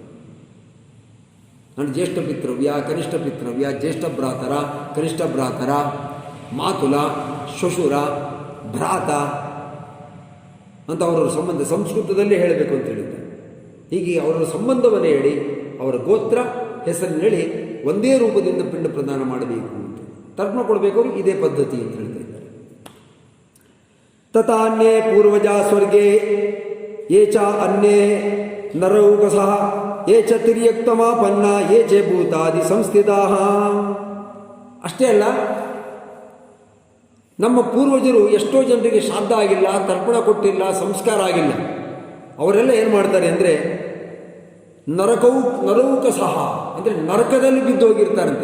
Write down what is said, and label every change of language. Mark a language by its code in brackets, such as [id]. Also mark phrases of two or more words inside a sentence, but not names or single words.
[kn] ನಾನು [sa] ಜ್ಯೇಷ್ಠ ಪಿತೃವ್ಯ, ಕನಿಷ್ಠ ಪಿತೃವ್ಯ, ಜ್ಯೇಷ್ಠ ಭ್ರಾತರ, ಕನಿಷ್ಠ ಭ್ರಾತರ, ಮಾತುಲ, ಶ್ವಶುರ, ಭ್ರಾತ [kn] ಅಂತ ಅವರವರ ಸಂಬಂಧ ಸಂಸ್ಕೃತದಲ್ಲೇ ಹೇಳಬೇಕು ಅಂತ ಹೇಳಿದ್ದಾರೆ. ಹೀಗೆ ಅವರ ಸಂಬಂಧವನ್ನು ಹೇಳಿ ಅವರ ಗೋತ್ರ ಹೆಸರನ್ನು ಹೇಳಿ ಒಂದೇ ರೂಪದಿಂದ ಪಿಂಡ ಪ್ರದಾನ ಮಾಡಬೇಕು ಅಂತ ತರ್ಪಣ ಕೊಡಬೇಕು. ಇದೇ ಪದ್ಧತಿ ಅಂತ ಹೇಳ್ತಾ ಇದ್ದಾರೆ. [sa] ತಥಾನ್ಯೇ ಪೂರ್ವಜ ಸ್ವರ್ಗೇ ಯೇ ಚ ಅನ್ಯೇ ನರೌಕಸಃ ಯೇ ಚ ತಿರ್ಯಕ್ತಮಾಪನ್ನ ಯೇ ಚ ಭೂತಾದಿ ಸಂಸ್ಥಿತಾಃ. [kn] ಅಷ್ಟೇ ಅಲ್ಲ, ನಮ್ಮ ಪೂರ್ವಜರು ಎಷ್ಟೋ ಜನರಿಗೆ ಶ್ರಾದ್ದ ಆಗಿಲ್ಲ, ತರ್ಪಣ ಕೊಟ್ಟಿಲ್ಲ, ಸಂಸ್ಕಾರ ಆಗಿಲ್ಲ. ಅವರೆಲ್ಲ ಏನು ಮಾಡ್ತಾರೆ ಅಂದರೆ ನರೌಕಸಃ ಅಂದರೆ ನರಕದಲ್ಲಿ ಬಿದ್ದೋಗಿರ್ತಾರಂತೆ.